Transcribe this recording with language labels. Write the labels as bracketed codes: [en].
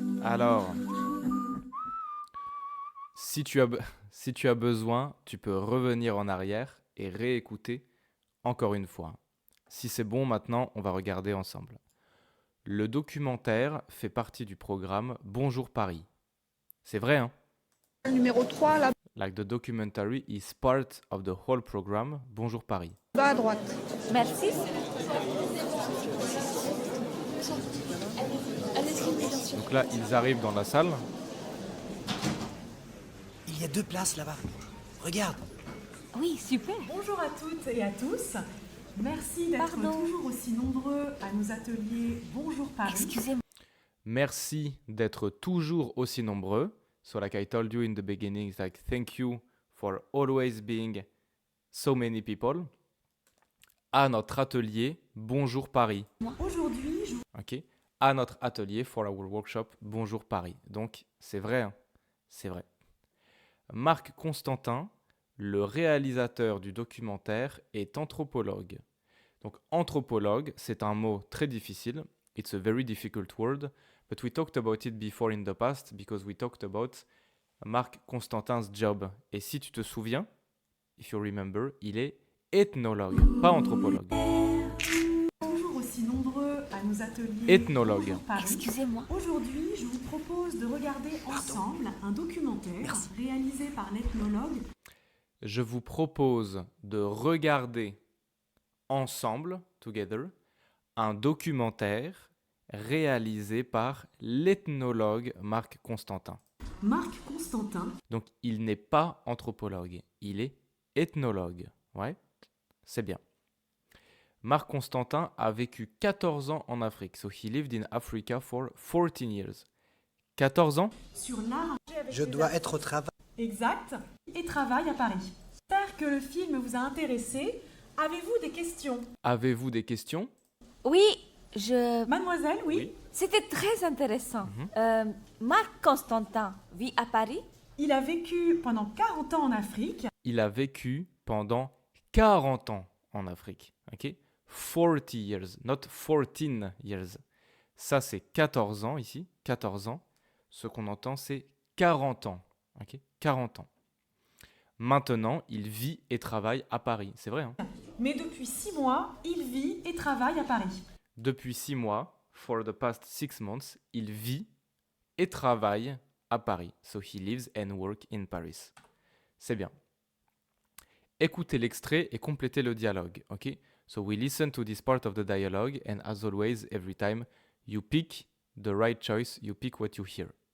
[fr] Alors, si tu as besoin, tu peux revenir en arrière et réécouter encore une fois. Si c'est bon, maintenant, on va regarder ensemble. Le documentaire fait partie du programme Bonjour Paris. C'est vrai, hein? Numéro 3, là [en] Like the documentary is part of the whole program Bonjour Paris. [fr] bas à droite. Merci. Donc là, ils arrivent dans la salle. Il y a 2 places là-bas. Regarde. Oui, super. Bonjour à toutes et à tous. Merci d'être toujours aussi nombreux à nos ateliers Bonjour Paris. Excusez-moi. Merci d'être toujours aussi nombreux. [en] So like I told you in the beginning, it's like thank you for always being so many people. [fr] À notre atelier Bonjour Paris. Aujourd'hui, je Ok. À notre atelier [en] for our workshop [fr] Bonjour Paris. Donc c'est vrai, hein, c'est vrai. Marc Constantin, le réalisateur du documentaire, est anthropologue. Donc anthropologue, c'est un mot très difficile. [en] It's a very difficult word, but we talked about it before in the past because we talked about Marc Constantin's job. [fr] Et si tu te souviens, [en] if you remember, [fr] il est ethnologue, pas anthropologue. toujours aussi nombreux à nos ateliers Ethnologue. Bonjour Paris. Excusez-moi. Aujourd'hui, je vous propose de regarder ensemble un documentaire réalisé par l'ethnologue. Je vous propose de regarder ensemble, [en] together, [fr] un documentaire réalisé par l'ethnologue Marc Constantin. Marc Constantin. Donc, il n'est pas anthropologue, il est ethnologue. Ouais, c'est bien. Marc Constantin a vécu 14 ans en Afrique. [en] So, he lived in Africa for 14 years. [fr] 14 ans? Sur l'art. Je dois être au travail. Exact. Et travaille à Paris. J'espère que le film vous a intéressé. Avez-vous des questions? Avez-vous des questions? Oui, Mademoiselle, oui? C'était très intéressant. Marc Constantin vit à Paris? Il a vécu pendant 40 ans en Afrique. Il a vécu pendant 40 ans en Afrique. [en] Ok? 40 years, not 14 years. [fr] Ça, c'est 14 ans ici. 14 ans. Ce qu'on entend, c'est 40 ans. Ok? 40 ans. Maintenant, il vit et travaille à Paris. C'est vrai, hein? Mais depuis 6 mois, il vit et travaille à Paris. Depuis 6 mois, [en] for the past 6 months, [fr] il vit et travaille à Paris. [en] So he lives and works in Paris. [fr] C'est bien. Écoutez l'extrait et complétez le dialogue. Ok? [en] So we listen to this part of the dialogue and as always, every time you pick the right choice, you pick what you hear.